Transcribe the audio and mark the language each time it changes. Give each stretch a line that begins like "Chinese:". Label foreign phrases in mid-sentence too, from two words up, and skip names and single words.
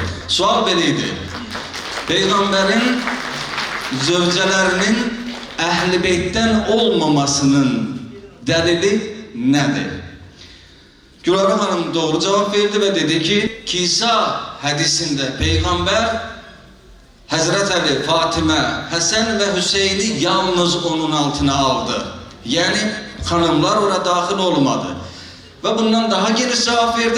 Azerbaijani: Sual beliydi. Peygamberin zövcələrinin Əhl-i Beytdən olmamasının dəlili nədir?
Turkish: Gülara Hanım doğru cevap verdi ve dedi ki, Kisa hadisinde Peygamber Hazreti Ali, Fatıma, Hasan ve Hüseyin'i yalnız onun altına aldı. Yani hanımlar oraya dahil olmadı. Ve bundan daha geniş cevap verdi.